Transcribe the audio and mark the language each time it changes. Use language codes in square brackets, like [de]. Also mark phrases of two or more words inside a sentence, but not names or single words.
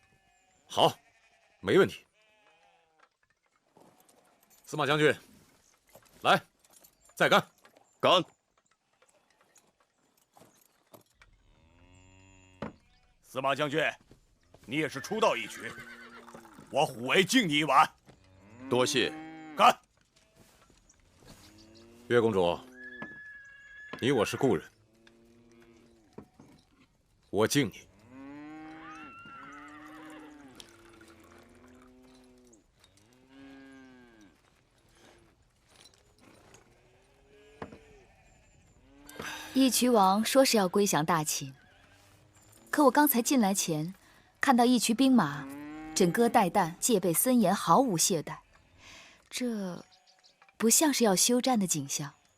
[zh] 好，沒問題。司馬將軍，來，再乾。乾。司馬将軍，你也是初到義渠，我虎威敬你一碗。多謝。乾。岳公主，你我是故人，我敬你。义渠王说是要归降大秦，可我刚才进来前，看到义渠兵馬枕戈待旦，戒備森嚴，毫無懈怠，這不像是要休戰的景象。